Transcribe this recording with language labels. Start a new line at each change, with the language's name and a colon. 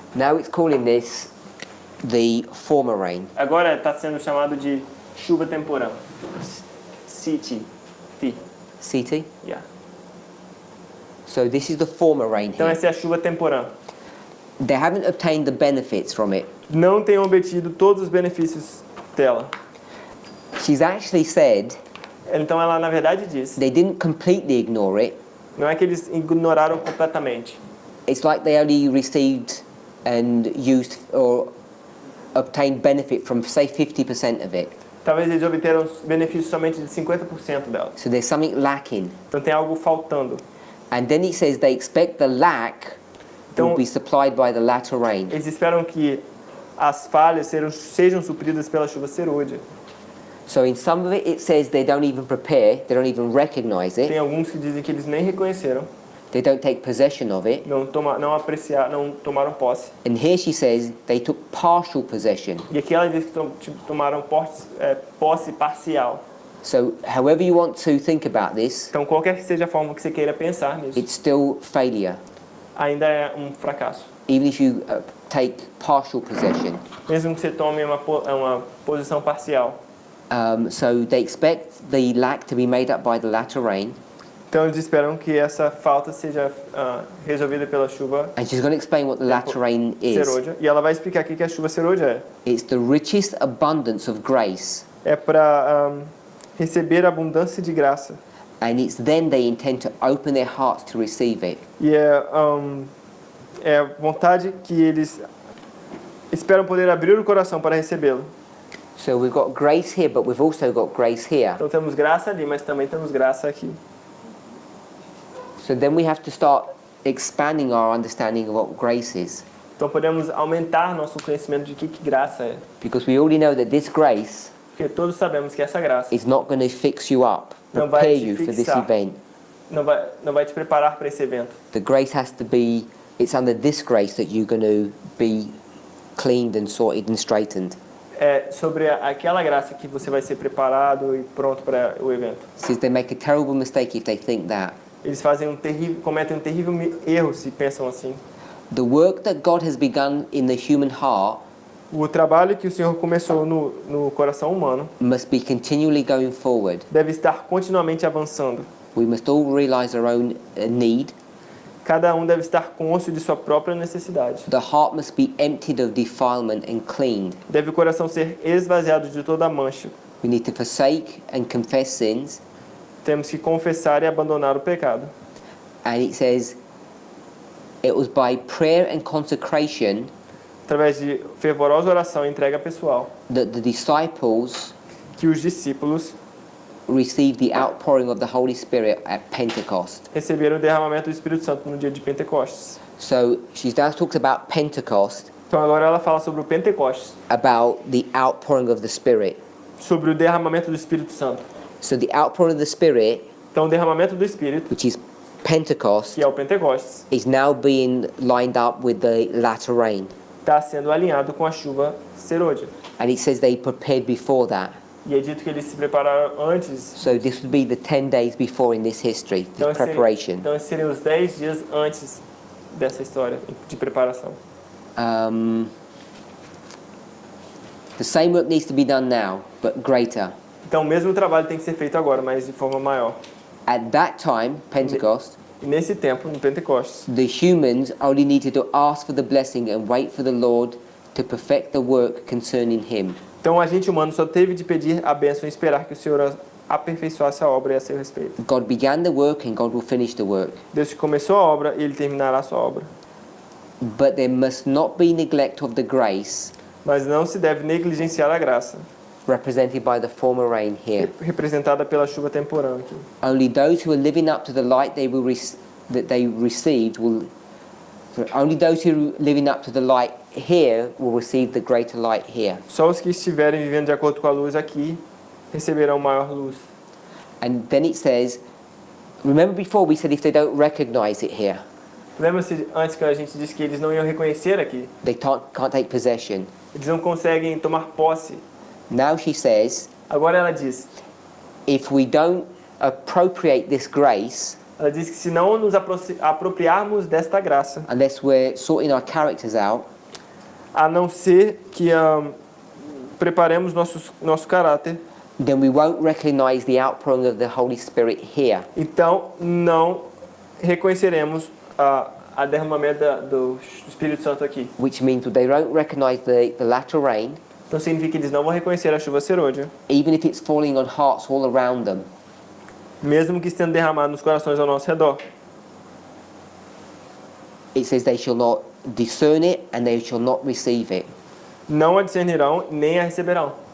English: Now it's calling this the former rain.
Portuguese: Agora está sendo chamado de chuva temporã. CT. CT?
English: Yeah. So this is the former rain
Portuguese: Então
English: here.
Portuguese: essa é a chuva temporã.
English: They haven't obtained the benefits from it.
Portuguese: Não tem obtido todos os benefícios dela.
English: She's actually said
Portuguese: Então ela na verdade diz,
English: they didn't completely ignore it.
Portuguese: não é que eles ignoraram completamente.
English: It's like they only received and used or obtained benefit from, say, 50% of it.
Portuguese: Talvez eles obteram benefícios somente de 50% dela.
English: So there's something lacking.
Portuguese: Então tem algo faltando.
English: And then it says they expect the lack will
Portuguese: Então
English: be supplied by the latter rain.
Portuguese: eles esperam que as falhas sejam supridas pela chuva serôdia.
English: So in some of it, it says they don't even prepare, they don't even recognize
Portuguese: Tem
English: it,
Portuguese: alguns que dizem que eles nem reconheceram,
English: they don't take possession of it.
Portuguese: não tomaram posse.
English: And here she says they took partial possession.
Portuguese: E aqui ela diz que tomaram posse parcial.
English: So however you want to think about this,
Portuguese: Então qualquer que seja a forma que você queira pensar nisso,
English: it's still failure,
Portuguese: ainda é um fracasso.
English: even if you take partial possession.
Portuguese: Mesmo que você tome uma posição parcial.
English: So they expect the lack to be made up by the latter rain.
Portuguese: Então eles esperam que essa falta seja resolvida pela chuva
English: And she's going to explain what the latter rain is.
Portuguese: serôdia. E ela vai explicar aqui que a chuva serôdia é.
English: It's the richest abundance of grace.
Portuguese: É para receber a abundância de graça.
English: And it's then they intend to open their hearts to receive it.
Portuguese: E é a vontade que eles esperam poder abrir o coração para recebê-lo.
English: So we've got grace here, but we've also got grace here.
Portuguese: Então temos graça ali, mas também temos graça aqui.
English: So then we have to start expanding our understanding of what grace is.
Portuguese: Então podemos aumentar nosso conhecimento de que graça é.
English: Because we already know that this grace
Portuguese: Porque todos sabemos que essa graça
English: is not going to fix you up,
Portuguese: Não vai
English: prepare
Portuguese: te
English: you for this
Portuguese: fixar.
English: event.
Portuguese: não vai te preparar para esse evento.
English: The grace has to be, it's under this grace that you're going to be cleaned and sorted and straightened.
Portuguese: É sobre aquela graça que você vai ser preparado e pronto para o evento.
English: It says they make a terrible mistake if they think that.
Portuguese: Eles cometem um terrível erro se pensam assim.
English: The work that God has begun in the human heart
Portuguese: O trabalho que o Senhor começou no coração humano
English: must be continually going forward.
Portuguese: deve estar continuamente avançando.
English: We must all realize our own need.
Portuguese: Cada um deve estar consciente de sua própria necessidade.
English: The heart must be emptied of defilement and cleaned.
Portuguese: Deve o coração ser esvaziado de toda mancha.
English: We need to forsake and confess sins.
Portuguese: Temos que confessar e abandonar o pecado.
English: And it says, it was by prayer and consecration
Portuguese: Através de fervorosa oração e entrega pessoal
English: that the disciples
Portuguese: que os discípulos
English: received the outpouring of the Holy Spirit at Pentecost.
Portuguese: receberam o derramamento do Espírito Santo no dia de Pentecostes.
English: So she now talks about Pentecost,
Portuguese: Então agora ela fala sobre o Pentecostes,
English: about the outpouring of the Spirit.
Portuguese: sobre o derramamento do Espírito Santo.
English: So the outpouring of the Spirit,
Portuguese: Então o derramamento do Espírito,
English: which is Pentecost,
Portuguese: que é o Pentecostes,
English: is now being lined up with the latter rain.
Portuguese: está sendo alinhado com a chuva serôdia.
English: And it says they prepared before that.
Portuguese: E é dito que eles se prepararam antes.
English: So this would be the 10 days before in this history, the
Portuguese: Então,
English: preparation.
Portuguese: então seriam os 10 dias antes dessa história de preparação.
English: The same work needs to be done now, but greater.
Portuguese: Então o mesmo trabalho tem que ser feito agora, mas de forma maior.
English: At that time, Pentecost,
Portuguese: E nesse tempo, no Pentecostes,
English: the humans only needed to ask for the blessing and wait for the Lord to perfect the work concerning him.
Portuguese: então o agente humano só teve de pedir a bênção e esperar que o Senhor aperfeiçoasse a obra e a seu respeito.
English: God began the work and God will finish the work.
Portuguese: Deus começou a obra e Ele terminará a sua obra.
English: But there must not be neglect of the grace
Portuguese: Mas não se deve negligenciar a graça,
English: represented by the former rain here.
Portuguese: representada pela chuva temporã aqui.
English: Only those who are living up to the light they will that they received will. Only those who are living up to the light here will receive the greater light here.
Portuguese: Só os que estiverem vivendo de acordo com a luz aqui receberão maior luz.
English: And then it says, remember before we said if they don't recognize it here,
Portuguese: Lembra-se antes que a gente disse que eles não iam reconhecer aqui?
English: they can't take possession.
Portuguese: Eles não conseguem tomar posse.
English: Now she says,
Portuguese: Agora ela diz,
English: if we don't appropriate this grace,
Portuguese: ela diz que se não nos apropriarmos desta graça,
English: unless we're sorting our characters out,
Portuguese: a não ser que preparemos nosso caráter,
English: then we won't recognize the outpouring of the Holy Spirit here.
Portuguese: então não reconheceremos a derramamento do Espírito Santo aqui.
English: Which means they won't recognize the latter rain,
Portuguese: Então significa que eles não vão reconhecer a chuva serôdia,
English: even if it's falling on hearts all around them.
Portuguese: mesmo que estendo derramado nos corações ao nosso redor.
English: It says they shall not discern it and they shall not receive it.
Portuguese: Não a discernirão nem a receberão.